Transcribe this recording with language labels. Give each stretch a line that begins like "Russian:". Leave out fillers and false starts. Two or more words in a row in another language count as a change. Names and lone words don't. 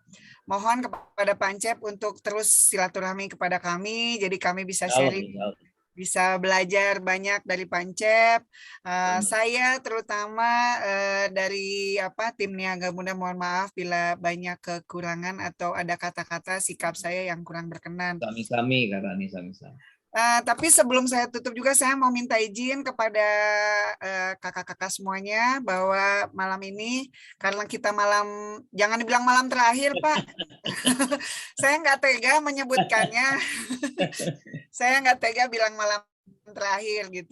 Indonesian: Mohon kepada Pancep untuk terus silaturahmi kepada kami, jadi kami bisa sharing, bisa belajar banyak dari Pancep. Saya terutama dari tim Niaga Muda, mohon maaf bila banyak kekurangan atau ada kata-kata sikap saya yang kurang berkenan. Sami-sami Kak Rani, sami-sami. Tapi sebelum saya tutup juga saya mau minta izin kepada kakak-kakak semuanya bahwa malam ini karena kita jangan dibilang malam terakhir Pak. Saya nggak tega menyebutkannya. Saya nggak tega bilang malam terakhir gitu.